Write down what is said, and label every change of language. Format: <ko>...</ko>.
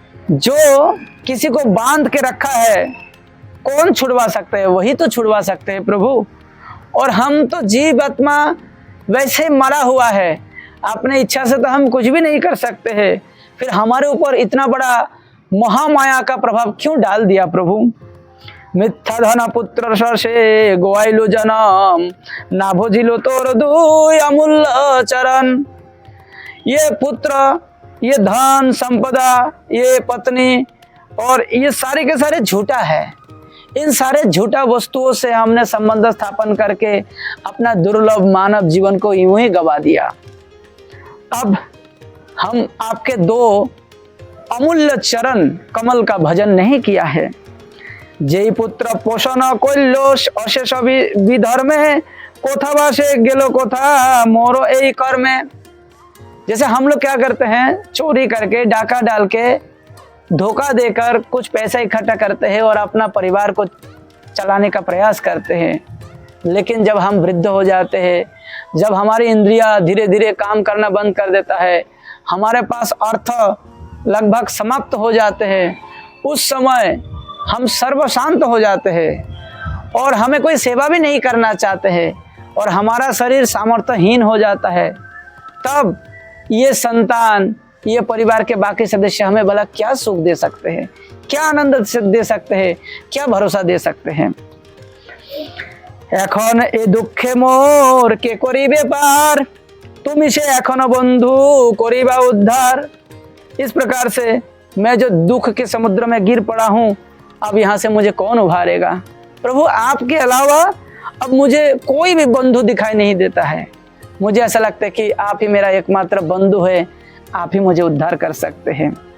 <hi>जो किसी को बांध के रखा है कौन छुड़वा सकते हैं, वही तो छुड़वा सकते हैं प्रभु। और हम तो जीव आत्मा वैसे मरा हुआ है, अपने इच्छा से तो हम कुछ भी नहीं कर सकते हैं, फिर हमारे ऊपर इतना बड़ा महामाया का प्रभाव क्यों डाल दिया प्रभु।</hi> <bn>মিথ্যা ধন পুত্র সে গোয়াইল জনম না ভজিল তোর দুই অমূল্য চরণ।</bn> <hi>ये पुत्र, ये धन संपदा, ये पत्नी और ये सारे के सारे झूठा है। इन सारे झूठा वस्तुओं से हमने संबंध स्थापन करके अपना दुर्लभ मानव जीवन को यूं ही गवा दिया। अब हम आपके दो अमूल्य चरण कमल का भजन नहीं किया है।</hi> <bn>যেই পুত্র পোষণ করল অশেষ বিধর্মে, কোথা বাসে গেল কোথা মোর এই কর্মে।</bn> <hi>जैसे हम लोग क्या करते हैं, चोरी करके डाका डाल के धोखा देकर कुछ पैसा इकट्ठा करते हैं और अपना परिवार को चलाने का प्रयास करते हैं। लेकिन जब हम वृद्ध हो जाते हैं, जब हमारी इंद्रियां धीरे धीरे काम करना बंद कर देता है, हमारे पास अर्थ लगभग समाप्त हो जाते हैं, उस समय हम सर्वशांत हो जाते हैं और हमें कोई सेवा भी नहीं करना चाहते हैं और हमारा शरीर सामर्थ्यहीन हो जाता है। तब ये संतान, ये परिवार के बाकी सदस्य हमें भला क्या सुख दे सकते हैं, क्या आनंद दे सकते हैं, क्या भरोसा दे सकते हैं।</hi> <bn>এখন এ দুঃখে মোর কে করিবে পার, তুমি সে এখনো বন্ধু করিবা उद्धार।</bn> <hi>इस प्रकार से मैं जो दुख के समुद्र में गिर पड़ा हूँ, अब यहाँ से मुझे कौन उभारेगा। प्रभु आपके अलावा अब मुझे कोई भी बंधु दिखाई नहीं देता है। मुझे ऐसा लगता है कि आप ही मेरा एकमात्र बंधु है, आप ही मुझे उद्धार कर सकते हैं।</hi>